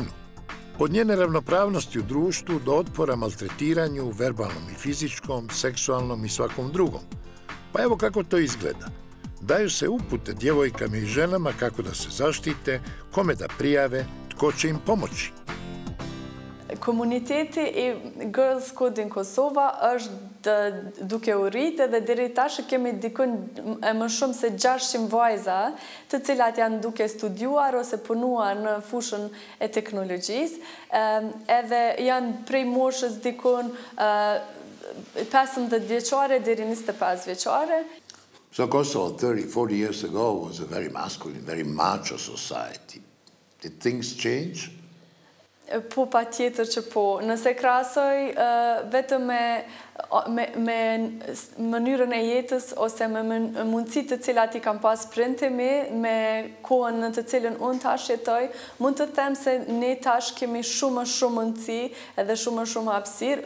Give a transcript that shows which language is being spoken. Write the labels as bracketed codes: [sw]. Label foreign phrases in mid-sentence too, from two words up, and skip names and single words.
[hr] Od njene ravnopravnosti u društvu do otpora maltretiranju, verbalnom i fizičkom, seksualnom i svakom drugom. Pa evo kako to izgleda. Daju se upute djevojkama i ženama kako da se zaštite, kome da prijave, tko će im pomoći. [sq] Komuniteti i Girls Code in Kosova është duke u rritë dhe deri tash kemi dikun më shumë se 600 vajza të cilat janë duke studiuar ose punuar në fushën e teknologjisë, edhe janë prej moshës dikun 15 vjeçare deri 25 vjeçare. [en] So Kosovo 30-40 years ago was a very masculine, very macho society. Did things change? [sq] Po pa tjetër që po. Nëse krasoj vetëm me mënyrën e jetës ose me mundësitë të cilat I kam pas prindtimi, me kohën në të cilën unë tash jetoj, mund të them se ne tash kemi shumë mundësi edhe shumë hapësirë.